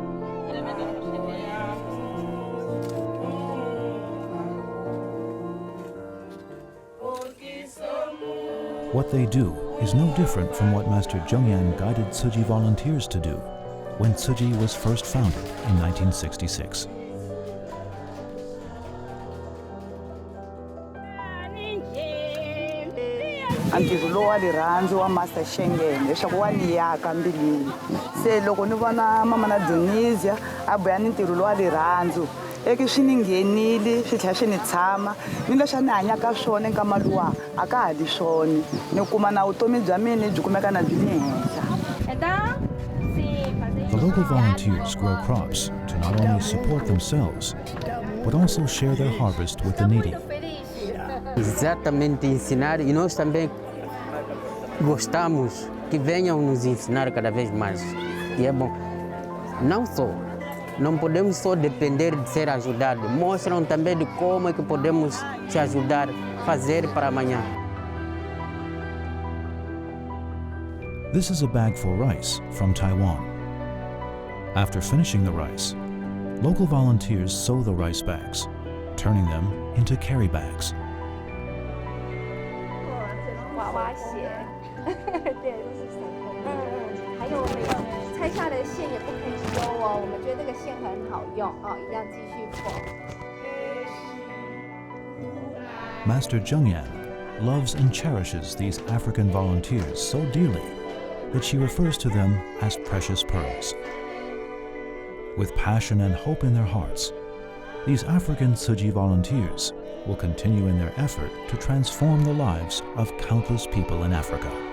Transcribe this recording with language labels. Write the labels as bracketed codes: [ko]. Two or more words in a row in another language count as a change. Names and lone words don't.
[en] What they do is no different from what Master Zheng Yan guided Tzu Chi volunteers to do when Tzu Chi was first founded in 1966. [ts] Ntirho lowu wa rirhandzu wa Master Shengeng leswaku wa ni yaka mbilwini. Se loko ni vona mama na Dionisia a boya ni ntirho lowu wa rirhandzu eki swi ni nghenile swi tlhela swi ni tshama ni leswi a ni hanyaka swona nkama luwa a ka ha li swona ni kuma na vutomi bya mina byi kumeka na byi le henhla. [en] The local volunteers grow crops to not only support themselves, but also share their harvest with the needy. [pt] Exatamente ensinar, e nós também gostamos que venham nos ensinar cada vez mais. E é bom, não só, não podemos só depender de ser ajudados, mostram também de como é que podemos te ajudar, fazer para amanhã. [en] This is a bag for rice from Taiwan. After finishing the rice, local volunteers sew the rice bags, turning them into carry bags. [zh] 娃娃鞋，对，都是手工的。还有我们有拆下的线也不可以收哦，我们觉得这个线很好用哦，一定要继续缝。 [en] Master Zheng Yan loves and cherishes these African volunteers so dearly that she refers to them as precious pearls. With passion and hope in their hearts, these African Tzu Chi volunteers will continue in their effort to transform the lives of countless people in Africa.